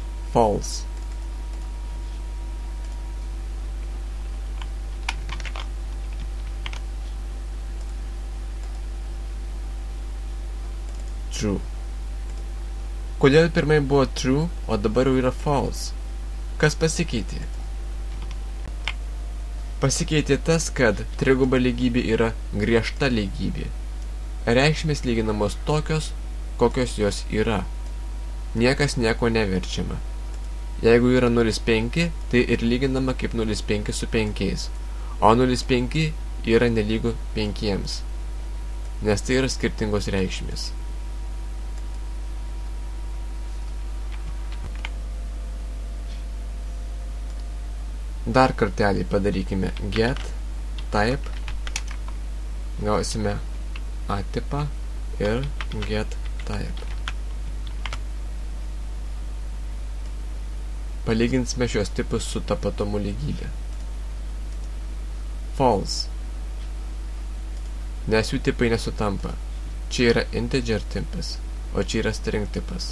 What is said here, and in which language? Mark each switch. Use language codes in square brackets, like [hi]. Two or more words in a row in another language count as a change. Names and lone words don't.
[en] false. True. [lt] Kodėl pirmai buvo true, o dabar jau yra false? Kas pasikeitė? Pasikeitė tas, kad triguba lygybė yra griežta lygybė. Reikšmės lyginamos tokios, kokios jos yra. Niekas nieko neverčiama. Jeigu yra 0,5, tai ir lyginama kaip 0,5 su 5, o 0,5 yra nelygu 5, nes tai yra skirtingos reikšmės. Dar kartelį padarykime [en] get type, [lt] gausime A tipą ir [en] get type. [lt] Palyginsime šios tipus su tapatumo lygybė. False. Nes jų tipai nesutampa. Čia yra integer tipas, o čia yra string tipas.